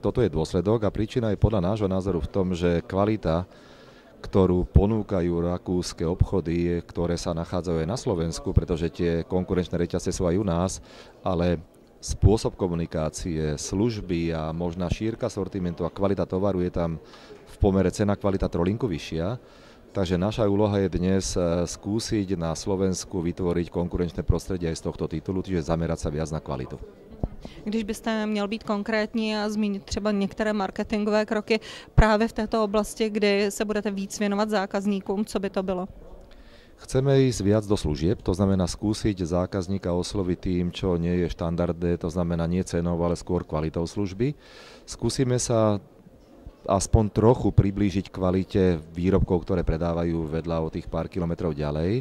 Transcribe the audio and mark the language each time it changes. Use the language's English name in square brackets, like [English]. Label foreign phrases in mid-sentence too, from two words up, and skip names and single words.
[Slovak] Toto je dôsledok a príčina je podľa nášho názoru v tom, že kvalita, ktorú ponúkajú rakúske obchody, ktoré sa nachádzajú aj na Slovensku, pretože tie konkurenčné reťazce sú aj u nás, ale spôsob komunikácie, služby a možná šírka sortimentu a kvalita tovaru je tam v pomere cena kvalita trolinku vyššia. Takže naša úloha je dnes skúsiť na Slovensku vytvoriť konkurenčné prostredie aj z tohto titulu, čiže zamerať sa viac na kvalitu. [Czech] Když byste měl být konkrétní a zmínit třeba některé marketingové kroky právě v této oblasti, kdy se budete víc věnovat zákazníkům, co by to bylo? [Slovak] Chceme ísť viac do služieb, to znamená skúsiť zákazníka osloviť tým, čo nie je štandardné, to znamená nie cenou, ale skôr kvalitou služby. Skúsime sa aspoň trochu priblížiť kvalite výrobkov, ktoré predávajú vedľa o tých pár kilometrov ďalej.